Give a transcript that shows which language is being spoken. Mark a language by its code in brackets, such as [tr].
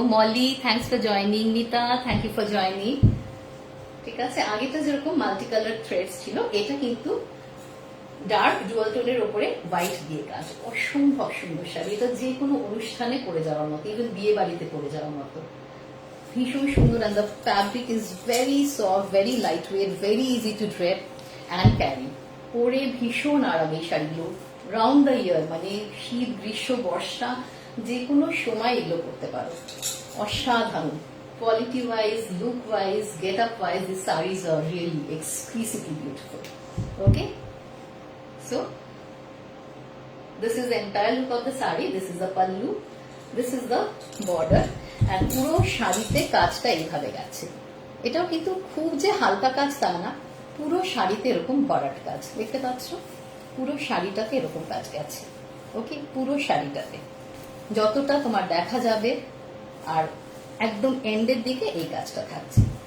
[en] Moli thanks for joining, [bn] Mita thank you for joining. ঠিক আছে, আগেটা যেরকম মাল্টি কালার থ্রেডস ছিল, এটা কিন্তু ডার্ক ডুয়াল টোনের উপরে হোয়াইট দিয়ে কাজ। অসম্ভব সুন্দর শাড়ি, এটা যে কোনো অনুষ্ঠানে পরে যাওয়ার মতো, ইভেন বিয়ে বাড়িতে পরে যাওয়ার মতো। ভীষণ সুন্দর, [en] and the fabric is very soft, very lightweight, very easy to drape and carry. [bn] পরে ভীষণ আরাম এই শাড়িগুলো, রাউন্ড দ্য ইয়ার, মানে শীত গ্রীষ্ম বর্ষা যে কোনো সময় এগুলো করতে পারো। [en] অসাধারণ quality wise, look wise, get up wise, this saris are really exclusively beautiful. Okay, so this is the entire look of the sari. This is the pallu, this is the border, and [bn] পুরো শাড়িতে কাজটা এইভাবে গেছে। এটাও কিন্তু খুব যে হালকা কাজ তা না, পুরো শাড়িতে এরকম ভরাট কাজ দেখতে পাচ্ছ, পুরো শাড়িটাতে এরকম কাজ গেছে। ওকে, পুরো শাড়িটাতে যতটা তোমার দেখা যাবে, আর একদম এন্ডের দিকে এই কাজটা থাকছে।